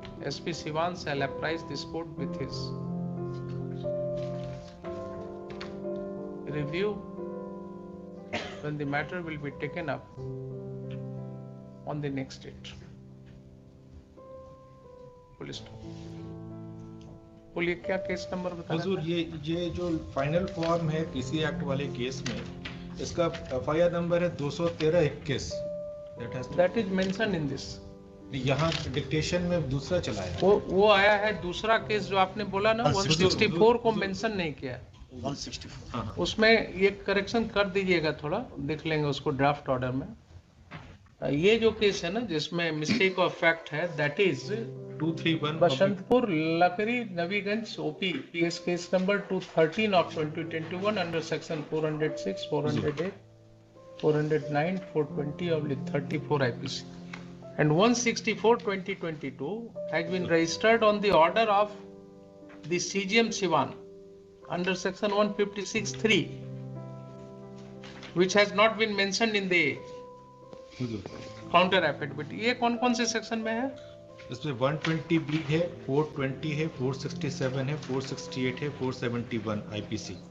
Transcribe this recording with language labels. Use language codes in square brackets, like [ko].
[en] SP Sivan shall apprise this court with his review when the matter will be taken up on the next date. Full stop. [hi] बोलिए क्या case number बता रहे हुजूर ये जो final form है किसी act वाले केस में, इसका एफआईआर नंबर है 213-21. [en] That is mention in this. [hi] यहाँ डिक्टेशन में दूसरा चला है. वो आया है दूसरा केस जो आपने बोला ना 164 को मेंशन नहीं किया. 164. उसमें ये करेक्शन कर दीजिएगा, थोड़ा देख लेंगे उसको ड्राफ्ट ऑर्डर में. ये जो केस है ना जिसमें मिस्टेक ऑफ फैक्ट है, [en] That is 231 Basantpur Lakri Nabiganj OP PS case number 213 of 2021 under section 406, 408, 409, 420 of 34 IPC and 164/2022 has been registered on the order of the CGM Sivan under section 156(3), which has not been mentioned in the counter affidavit. [hi] ये कौन कौन से section में है? इसमें 120B है, 420 है, 467 है, 468 है, 471 IPC.